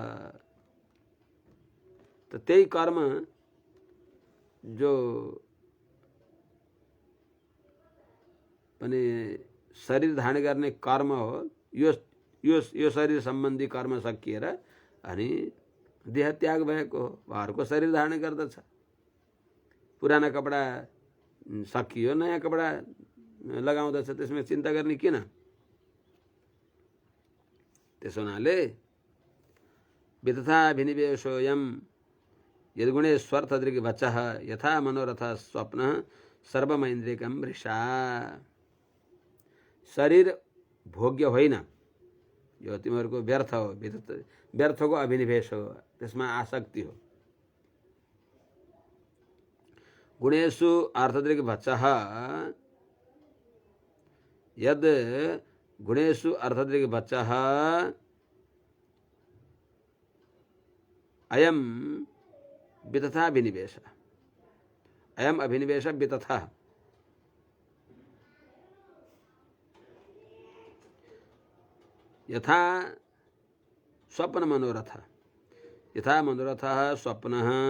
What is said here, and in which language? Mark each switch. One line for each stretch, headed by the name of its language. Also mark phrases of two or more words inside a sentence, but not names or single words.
Nepali: त त्यही कर्म जो पनि शरीर धारण गर्ने कर्म हो यो शरीर सम्बन्धी कर्म सकिएर अनि देह त्याग भएको हो। उहाँहरूको शरीर धारण गर्दछ। पुराना कपडा सकियो नयाँ कपडा लगाउँदछ, त्यसमा चिन्ता गर्ने किन? त्यसो हुनाले
Sanskrit: वितथा विनिवेशोऽयं यद्गुणे स्वर्थदृग् वचः यथा मनोरथ स्वप्नः सर्वमैन्द्रियकं मृषा।
Nepali: शरीर भोग्य होइन, यो तिमीहरूको व्यर्थ हो। व्यर्थको अभिनिवेश हो, त्यसमा आसक्ति हो।
Sanskrit: गुणेषु अर्थदृग् वचः यद गुणेषु अर्थदृग् वचः अयम वितथा विनिवेश अयम अभिनिवेश वितथा यथा स्वप्न मनोरथ यथा मनोरथ स्वप्नः